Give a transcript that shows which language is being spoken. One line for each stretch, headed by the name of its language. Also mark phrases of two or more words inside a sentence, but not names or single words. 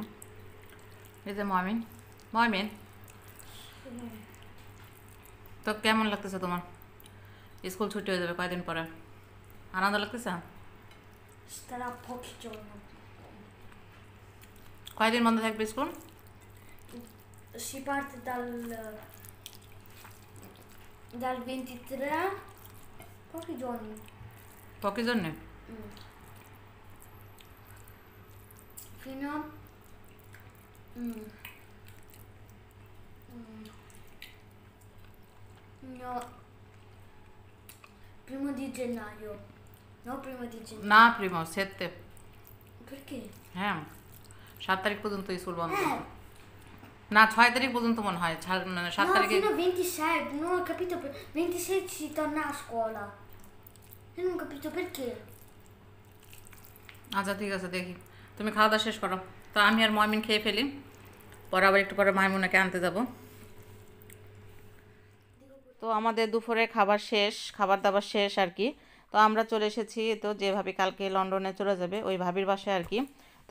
Bangla: এই যে মমিন, মমিন তো কেমন লাগতেছে তোমার? স্কুল ছুটি হয়ে যাবে কয়দিন পরে, আনন্দ লাগতেছে? কয়দিন বন্ধ থাকবে স্কুল?
Italian: Si parte dal 23, pochi giorni.
Bangla: পকি জন্যে?
Italian: Fino mm, no, primo di gennaio. No, primo di gennaio. no primo, sette. Perché?
Bangla: হ্যাঁ, 7 তারিখ পর্যন্ত স্কুল বন্ধ। না, 6 তারিখ পর্যন্ত মনে হয়, 7
Italian: No,
Bangla: তারিখে।
Italian: fino a 26, non ho capito. 26 si torna a scuola. Io non ho capito perché.
Bangla: আচ্ছা ঠিক আছে, দেখি। তুমি খাওয়া দাওয়া শেষ করো, তো আমি আর ময়মিন খেয়ে ফেলি, পরে আবার একটু পরে মাইমুনাকে আনতে যাব। তো আমাদের দুপুরে খাবার শেষ, খাবার দাবার শেষ আর কি। তো আমরা চলে এসেছি, তো যে ভাবি কালকে লন্ডনে চলে যাবে ওই ভাবির বাসায় আর কি।